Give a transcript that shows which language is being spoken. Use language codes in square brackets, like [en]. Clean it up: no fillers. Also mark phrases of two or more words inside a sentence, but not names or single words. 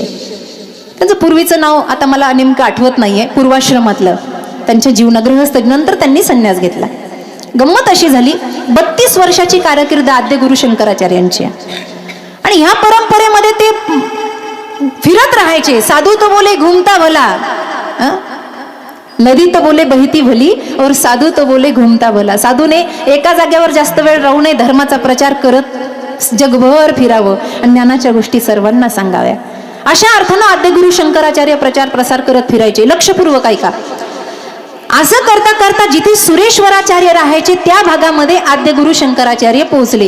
[mr] त्यांचं पूर्वीचं नाव आता मला नेमकं आठवत नाहीये. पूर्वाश्रमातलं त्यांच्या जीवनगृहस्थ. नंतर त्यांनी संन्यास घेतला. गंमत अशी झाली, 32 वर्षाची कारकीर्द आद्य गुरु शंकराचार्यांची. आणि ह्या परंपरेमध्ये ते फिरत राहायचे. [hi] साधू तो बोले घुमता भला, नदी तो बोले बहती भली, और साधू तो बोले घुमता भला. [mr] साधूने एका जागेवर जास्त वेळ राहू नये, धर्माचा प्रचार करत जगभर फिरावं आणि ज्ञानाच्या गोष्टी सर्वांना सांगाव्या. अशा अर्थानं आद्य गुरु शंकराचार्य प्रचार प्रसार करत फिरायचे. लक्षपूर्वक ऐका. असं करता करता जिथे सुरेश्वराचार्य राहायचे त्या भागामध्ये आद्यगुरु शंकराचार्य पोहोचले.